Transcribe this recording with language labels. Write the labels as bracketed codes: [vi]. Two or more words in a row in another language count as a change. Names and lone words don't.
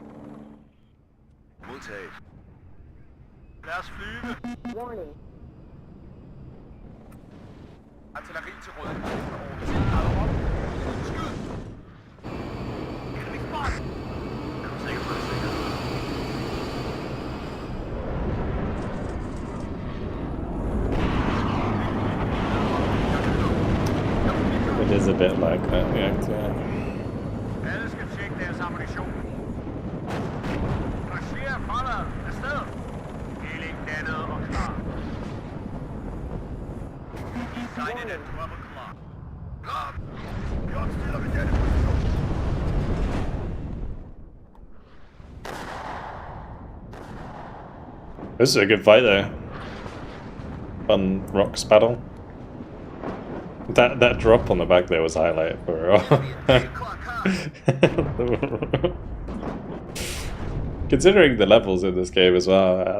[da] Modtaget. Lad os flyve. [en] Warning. [da] Artilleri til rådighed. Over 10 grader op. Skyd! [en] Enemy spot! [da] Er du sikker på det sikkert? [en] It is a bit like that, yeah. [da] Alle skal tjekke deres ammunition. Marcher fremad. Afsted. Healing dannet og klar. [en] Sighted at 12 o'clock. [da] Klar. Vi opstiller ved denne position. [en] This is a good fight though. Fun rocks battle. That drop on the back there was a highlight for considering the levels in this game as well.